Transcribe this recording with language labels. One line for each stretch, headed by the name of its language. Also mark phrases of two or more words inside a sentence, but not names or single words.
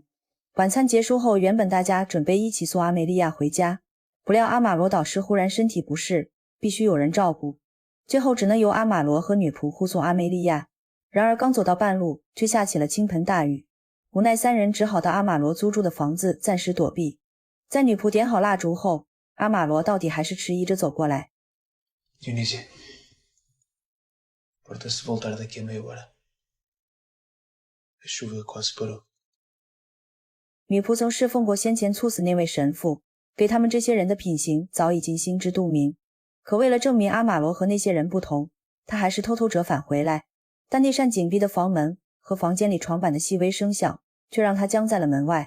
Chinese: 晚餐结束后，原本大家准备一起送阿梅利亚回家，不料阿玛罗导师忽然身体不适，必须有人照顾，最后只能由阿玛罗和女仆护送阿梅利亚。然而刚走到半路，却下起了倾盆大雨，无奈三人只好到阿玛罗租住的房子暂时躲避。在女仆点好蜡烛后，阿玛罗到底还是迟疑着走过来。
Portuguese: Dionísia, importa-se voltar daqui a meia hora. A chuva quase parou.
Chinese: 女仆曾侍奉过先前猝死那位神父，对他们这些人的品行早已经心知肚明。可为了证明阿玛罗和那些人不同，他还是偷偷折返回来。但那扇紧闭的房门和房间里床板的细微声响，却让他僵在了门外。